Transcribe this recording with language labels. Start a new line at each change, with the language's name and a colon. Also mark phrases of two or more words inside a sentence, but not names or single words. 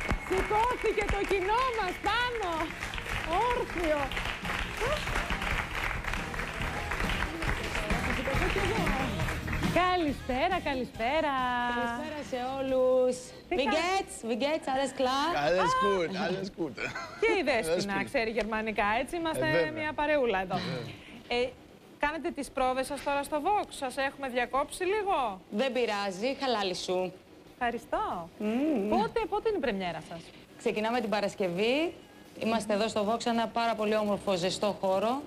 Greek: Σηκώθηκε το κοινό μας πάνω. Όρθιο. Καλησπέρα, καλησπέρα. Καλησπέρα σε όλους.
German: Wie geht's, alles klar? Alles gut, alles gut.
Greek: Και η Δέσποινα ξέρει γερμανικά, έτσι είμαστε μια παρεούλα εδώ. Κάνετε τις πρόβες σας τώρα στο Vox, σας έχουμε διακόψει λίγο? Δεν πειράζει, χαλάλι σου. Ευχαριστώ. Πότε είναι η πρεμιέρα σας? Ξεκινάμε την Παρασκευή. Είμαστε εδώ στο Vox, ένα πάρα πολύ όμορφο, ζεστό χώρο.